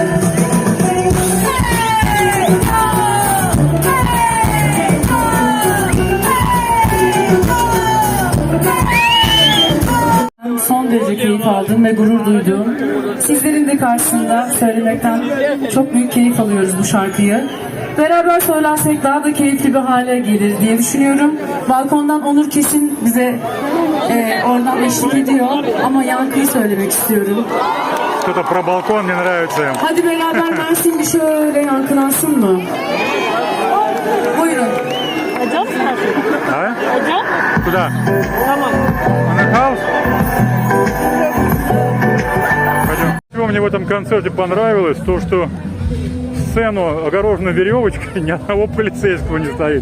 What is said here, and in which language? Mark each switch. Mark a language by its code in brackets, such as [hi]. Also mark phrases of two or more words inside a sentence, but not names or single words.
[tr] Son derece keyif aldım ve gurur duydum. Sizlerin de karşısında söylemekten çok büyük keyif alıyoruz bu şarkıyı. Beraber söylersek daha da keyifli bir hale gelir diye düşünüyorum. Balkondan Onur kesin bize oradan eşlik ediyor ama yankıyı söylemek istiyorum. [ru] Что-то про балкон мне нравится. [tr] Hadi beraber Mersin bir şöyle yankılansın mı? Buyurun. [ru] Пойдем, спрашивай? А? Пойдем? Куда? [tr] Tamam. [ru] На хаус? Пойдем. Чего мне в этом концерте понравилось, то что сцену огорожена веревочкой, ни одного полицейского не стоит.